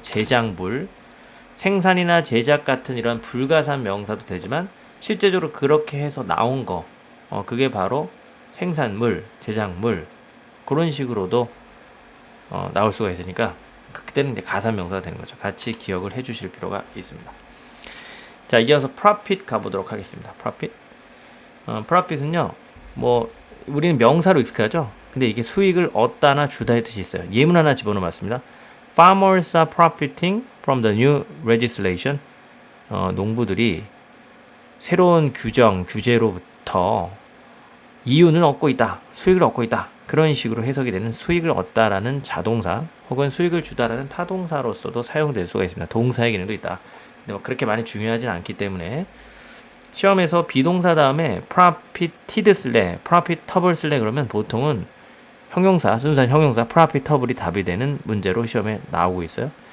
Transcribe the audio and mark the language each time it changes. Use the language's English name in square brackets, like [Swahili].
[Korean] 제작물 생산이나 제작 같은 이런 불가산 명사도 되지만 실제적으로 그렇게 해서 나온 거 그게 바로 생산물, 제작물 그런 식으로도 나올 수가 있으니까 그때는 이제 가산 명사가 되는 거죠. 같이 기억을 해 주실 필요가 있습니다. 자, 이어서 profit 가보도록 하겠습니다. profit은요, 뭐, 우리는 명사로 익숙하죠? 근데 이게 수익을 얻다나 주다의 뜻이 있어요. 예문 하나 집어넣어봤습니다. [English] Farmers are profiting from the new legislation. [Korean] 농부들이 새로운 규제로부터 이윤을 얻고 있다, 수익을 얻고 있다. 그런 식으로 해석이 되는 수익을 얻다라는 자동사 혹은 수익을 주다라는 타동사로서도 사용될 수가 있습니다. 동사의 기능도 있다. 근데 뭐 그렇게 많이 중요하진 않기 때문에 시험에서 비동사 다음에 profited 쓸래, profitable 쓸래 그러면 보통은 형용사, 순수한 형용사 profitable이 답이 되는 문제로 시험에 나오고 있어요.